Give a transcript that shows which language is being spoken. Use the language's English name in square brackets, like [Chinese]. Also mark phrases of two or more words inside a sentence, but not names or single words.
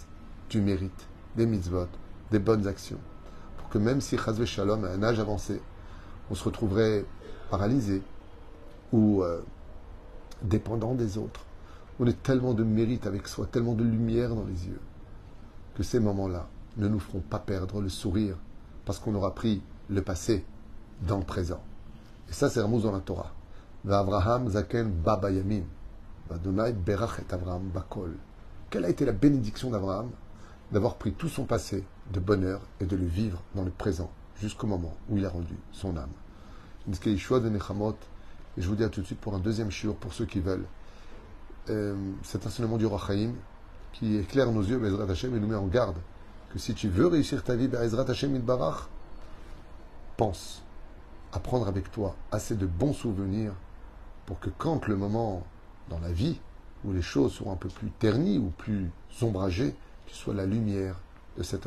[French] Tu mérites des mitzvot, des bonnes actions, pour que même si [Hebrew] חס ושלום, [French] à un âge avancé, on se retrouverait paralysé ou dépendant des autres, on est tellement de mérite avec soi, tellement de lumière dans les yeux, que ces moments-là ne nous feront pas perdre le sourire, parce qu'on aura pris le passé dans le présent. Et ça, c'est Ramous dans la Torah. [Hebrew] אברהם זקן בא בימים וה' ברך את אברהם בכל. [French] Quelle a été la bénédiction d'Abraham d'avoir pris tout son passé de bonheur et de le vivre dans le présent, jusqu'au moment où il a rendu son âme. Et je vous dis à tout de suite pour un deuxième shiur, pour ceux qui veulent. Cet enseignement du Roi Chaim, qui éclaire nos yeux, [Hebrew] בעזרת השם, [French] et nous met en garde que si tu veux réussir ta vie, [Hebrew] בעזרת השם יתברך, [French] pense à prendre avec toi assez de bons souvenirs pour que quand le moment dans la vie où les choses seront un peu plus ternies ou plus ombragées, tu sois la lumière de cette obscurité.